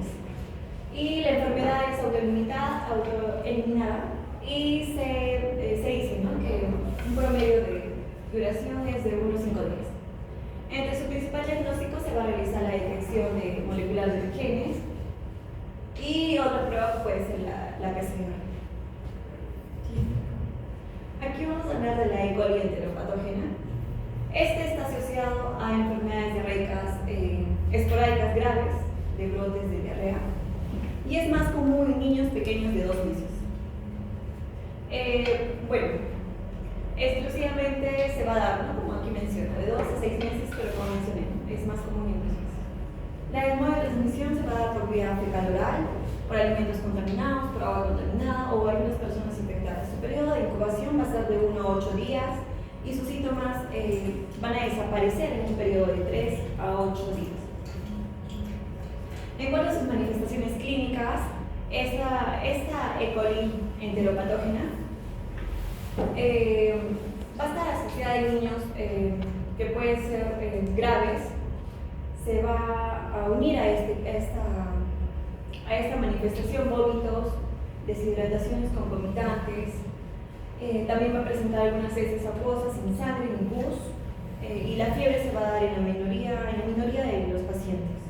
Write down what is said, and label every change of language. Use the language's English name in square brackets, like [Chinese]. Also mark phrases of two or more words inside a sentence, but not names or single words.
[Spanish] Y la enfermedad es autoeliminada y se dice, ¿no?, que un promedio de duración es de 1 a 5 días. Entre su principal diagnóstico se va a realizar la detección molecular de genes y otra prueba puede ser la PCR. Aquí vamos a hablar de la E. coli enteropatógena. Este está asociado a enfermedades diarreicas esporádicas graves de brotes de diarrea y es más común en niños pequeños de 2 meses. Bueno, exclusivamente se va a dar, ¿no?, como aquí menciona, de 2 a 6 meses, pero como mencioné, es más común en niños. La modo de transmisión se va a dar por vía fecal oral, por alimentos contaminados, por agua contaminada o algunas personas infectadas. Su periodo de incubación va a ser de 1 a 8 días y sus síntomas van a desaparecer en un periodo de 3 a 8 días. En cuanto a sus manifestaciones clínicas, esta E. coli enteropatógena va a estar asociada a niños que pueden ser graves, se va a unir a esta manifestación vómitos, deshidrataciones concomitantes, también va a presentar algunas heces acuosas sin sangre ni pus, y la fiebre se va a dar en la minoría de los pacientes.